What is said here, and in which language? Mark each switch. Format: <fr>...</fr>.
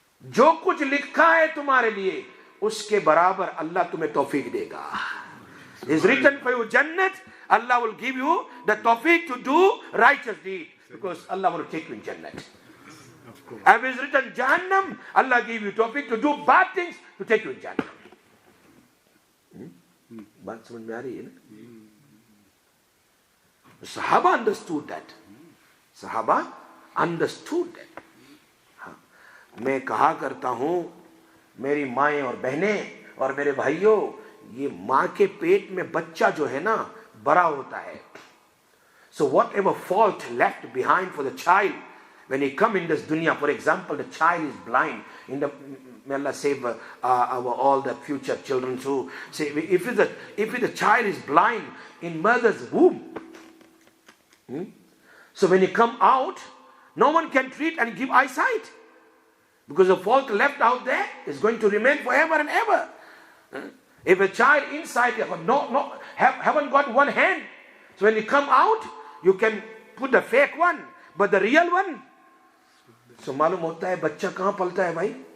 <hi>जो कुछ लिखा है तुम्हारे लिए उसके बराबर अल्लाह तुम्हें तौफीक देगा.</hi> <en>Is written for you Jannat, Allah will give you the tawfiq to do righteous deed. Because Allah will take you in Jannat. And if it's written Jahannam, Allah give you tawfiq to do bad things to take you in Jannah.</en> <hi>बात समझ में आ रही है ना?</hi> <en>Sahaba understood that. Sahaba understood that.</en> <hi>मैं कहा करता हूँ मेरी माएं और बहनें और मेरे भाइयों, ये माँ के पेट में बच्चा जो है ना बड़ा होता है.</hi> <en>So whatever fault left behind for the child when he come in this dunya, for example, the child is blind. May Allah save all the future children who say if the child is blind in mother's womb, so when he come out, no one can treat and give eyesight. Because the fault left out there is going to remain forever and ever. If a child inside haven't got one hand, so when you come out, you can put the fake one, but the real one.</en> <hi>So मालूम होता है बच्चा कहाँ पलता है भाई?</hi>